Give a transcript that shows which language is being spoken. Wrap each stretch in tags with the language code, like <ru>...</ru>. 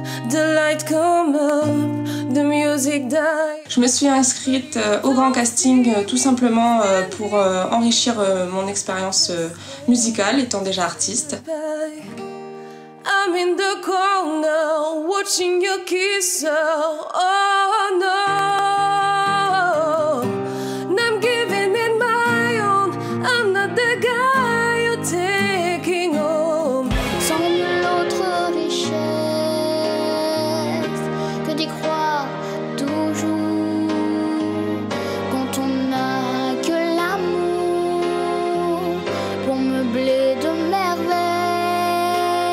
<en>The light come up, the music die.</en> <fr>Je me suis inscrite au grand casting tout simplement pour enrichir mon expérience musicale étant déjà artiste.</fr> <en>I'm in the corner watching you kiss her. Oh no, and I'm giving it my own. I'm not the guy you're taking home.</en> <fr>Sans nulle autre richesse que d'y croire toujours quand on n'a que l'amour pour meubler de merveilles.</fr>